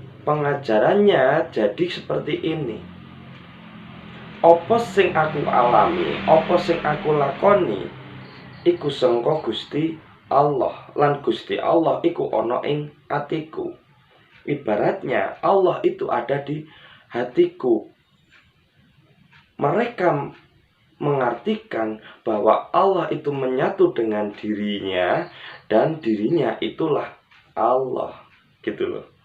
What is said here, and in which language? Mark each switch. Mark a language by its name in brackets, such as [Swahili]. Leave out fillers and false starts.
[Indonesian] pengajarannya jadi seperti ini. [Javanese] Apa sing aku alami, apa sing aku lakoni, iku sangka Gusti Allah, lan Gusti Allah iku ana ing atiku. [Indonesian] Ibaratnya Allah itu ada di hatiku. Mereka mengartikan bahwa Allah itu menyatu dengan dirinya dan dirinya itulah Allah, gitu loh.